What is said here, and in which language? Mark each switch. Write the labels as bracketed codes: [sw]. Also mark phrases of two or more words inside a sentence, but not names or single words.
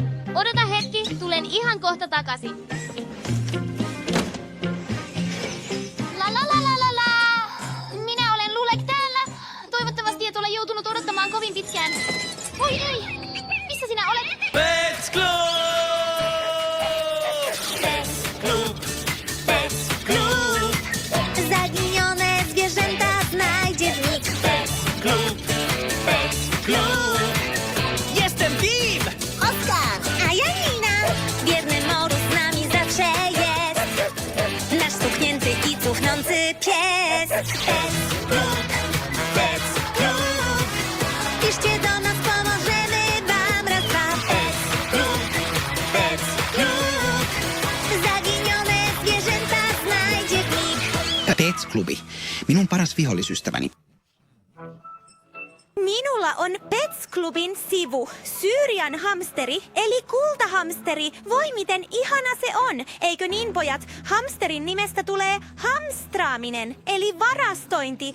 [fi] Odota hetki, tulen ihan kohta takaisin. La la la la la la. Minä olen Lulek täällä. Toivottavasti et ole joutunut odottamaan kovin pitkään. Oi ei! Missä sinä olet? [pl] Pets Club! Zaginione zwierzęta znajdzie w nich. Jestem Bim! Oskar, a ja Nina. Wierny Morus z nami zawsze jest. Nasz stuknięty i cuchnący pies. Pets Club. Piszcie do nas, pomożemy wam raz, dwa. Pets Club. Zaginione zwierzęta znajdzie w nich. [fi] Pets-klubi. Minun paras vihollisystäväni. Minulla on Pets Clubin sivu, Syyrian hamsteri, eli kultahamsteri. Voi miten ihana se on, eikö niin pojat? Hamsterin nimestä tulee hamstraaminen, eli varastointi.